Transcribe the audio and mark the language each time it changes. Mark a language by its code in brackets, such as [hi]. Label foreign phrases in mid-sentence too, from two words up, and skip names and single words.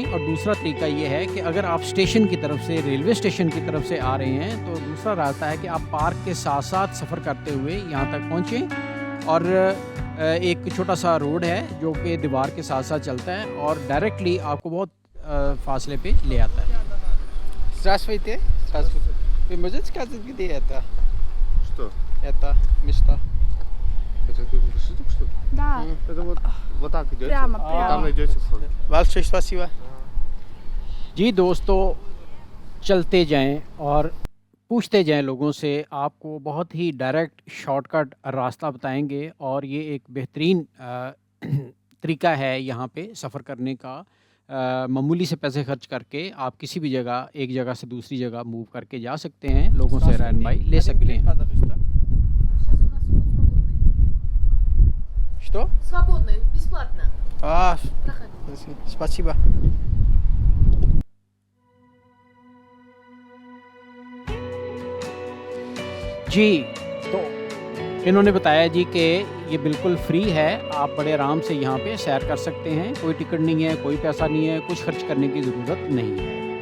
[ur] اور دوسرا طریقہ یہ ہے کہ اگر آپ اسٹیشن کی طرف سے, [en] railway station [ur] کی طرف سے آ رہے ہیں، تو دوسرا راستہ ہے کہ آپ پارک کے ساتھ ساتھ سفر کرتے ہوئے یہاں تک پہنچیں. اور ایک چھوٹا سا روڈ ہے جو کہ دیوار کے ساتھ ساتھ چلتا ہے اور ڈائریکٹلی آپ کو بہت فاصلے پہ لے آتا ہے. [ru] Здравствуйте. Здравствуйте. Вы можете сказать, где это? Что? Это место. Это вы пришли только что? Да, Это вот так идете. прямо, Там прямо. найдете вход. Большое спасибо. [ur] جی دوستو، چلتے جائیں اور پوچھتے جائیں لوگوں سے، آپ کو بہت ہی [en] direct shortcut [ur] راستہ بتائیں گے. اور یہ ایک بہترین طریقہ ہے یہاں پہ سفر کرنے کا. معمولی سے پیسے خرچ کر کے آپ کسی بھی جگہ، ایک جگہ سے دوسری جگہ موو کر کے جا سکتے ہیں، لوگوں سے رہنمائی لے سکتے ہیں. [ru] Что? Свободный, бесплатно. Проходи. Спасибо. [ur] جی، تو انہوں نے بتایا جی کہ یہ بالکل فری ہے، آپ بڑے آرام سے یہاں پہ سیر کر سکتے ہیں، کوئی ٹکٹ نہیں ہے، کوئی پیسہ نہیں ہے، کچھ خرچ کرنے کی ضرورت نہیں ہے.